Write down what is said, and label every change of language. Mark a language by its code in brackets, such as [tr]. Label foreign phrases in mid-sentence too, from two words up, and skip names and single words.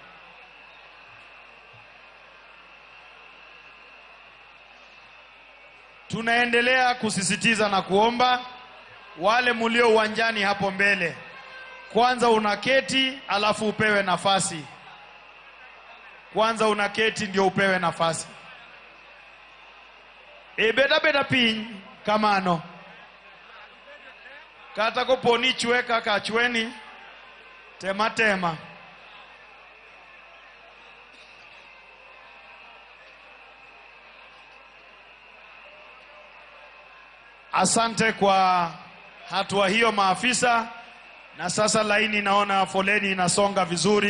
[sw] Tunaendelea kusisitiza na kuomba wale mulio uwanjani hapo mbele. Kwanza unaketi alafu upewe nafasi. Kwanza unaketi ndio upewe nafasi. [luo] Beda piny kamano. Kata ko poni chwe kaka chweni. Tema. [sw] Asante kwa hatua hiyo maafisa. Na sasa laini naona foleni inasonga vizuri.